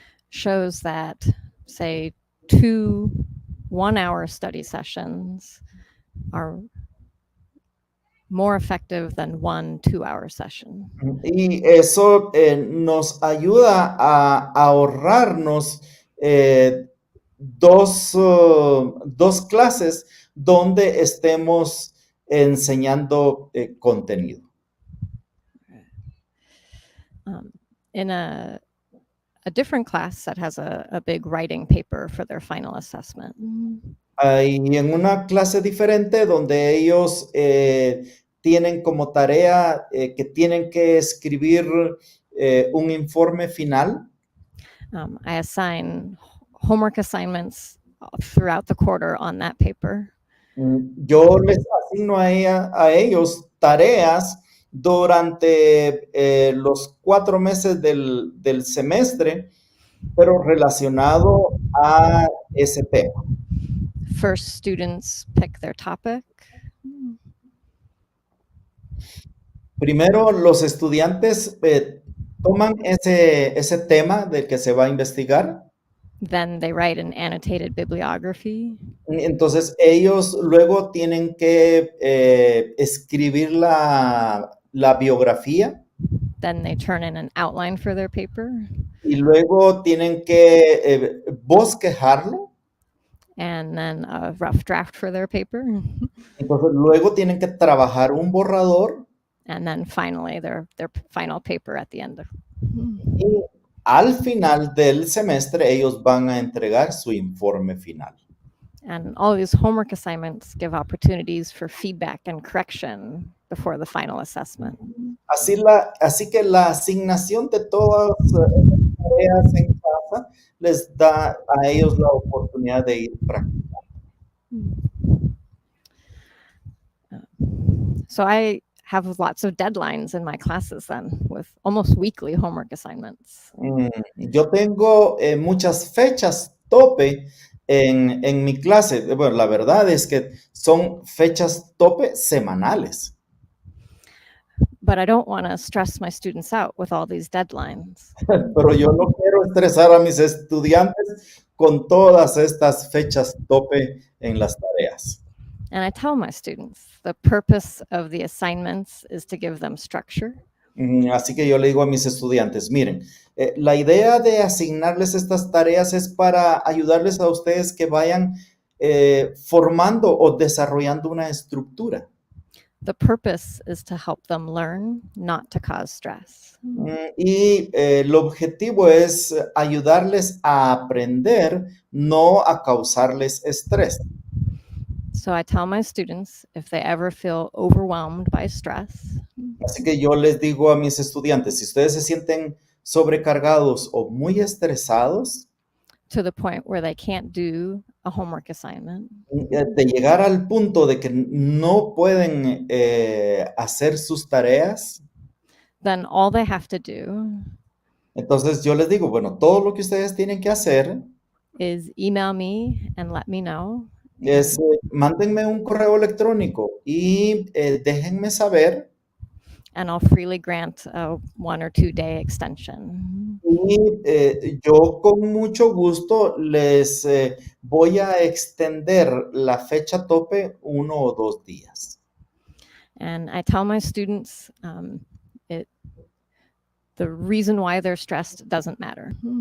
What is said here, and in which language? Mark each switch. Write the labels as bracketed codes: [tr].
[en] Shows that, say, 2 one-hour study sessions are more effective than 1 2-hour session. [es] Y eso nos ayuda a ahorrarnos 2 clases donde estemos enseñando contenido. [en] In a different class that has a big writing paper for their final assessment. [es] Y en una clase diferente donde ellos tienen como tarea que tienen que escribir un informe final. [en] I assign homework assignments throughout the quarter on that paper. [es] Yo les asigno a ellos tareas durante los 4 meses del semestre, pero relacionado a ese tema. [en] First, students pick their topic. [es] Primero, los estudiantes toman ese tema del que se va a investigar. [en] Then they write an annotated bibliography. [es] Entonces, ellos luego tienen que escribir la biografía. [en] Then they turn in an outline for their paper. [es] Y luego tienen que bosquejarlo. [en] And then a rough draft for their paper. [es] Entonces, luego tienen que trabajar un borrador. [en] And then finally, their final paper at the end. [es] Y al final del semestre, ellos van a entregar su informe final. [en] And all these homework assignments give opportunities for feedback and correction before the final assessment. [es] Así que la asignación de todas estas tareas en casa les da a ellos la oportunidad de ir practicando. [en] So I have lots of deadlines in my classes then, with almost weekly homework assignments. [es] Yo tengo muchas fechas tope en mi clase. Bueno, la verdad es que son fechas tope semanales. [en] But I don't want to stress my students out with all these deadlines. [es] Pero yo no quiero estresar a mis estudiantes con todas estas fechas tope en las tareas. [en] And I tell my students the purpose of the assignments is to give them structure. [es] Así que yo le digo a mis estudiantes, miren, la idea de asignarles estas tareas es para ayudarles a ustedes que vayan formando o desarrollando una estructura. [en] The purpose is to help them learn, not to cause stress. [es] Y el objetivo es ayudarles a aprender, no a causarles estrés. [en] So I tell my students if they ever feel overwhelmed by stress, [es] Así que yo les digo a mis estudiantes, si ustedes se sienten sobrecargados o muy estresados, [en] to the point where they can't do a homework assignment, [es] de llegar al punto de que no pueden hacer sus tareas, [en] then all they have to do [es] entonces yo les digo, bueno, todo lo que ustedes tienen que hacer [en] is email me and let me know. [es] es mándenme un correo electrónico y déjenme saber. [en] And I'll freely grant a 1 or 2 day extension. [es] Y yo con mucho gusto les voy a extender la fecha tope 1 o 2 días. [en] And I tell my students the reason why they're stressed doesn't matter.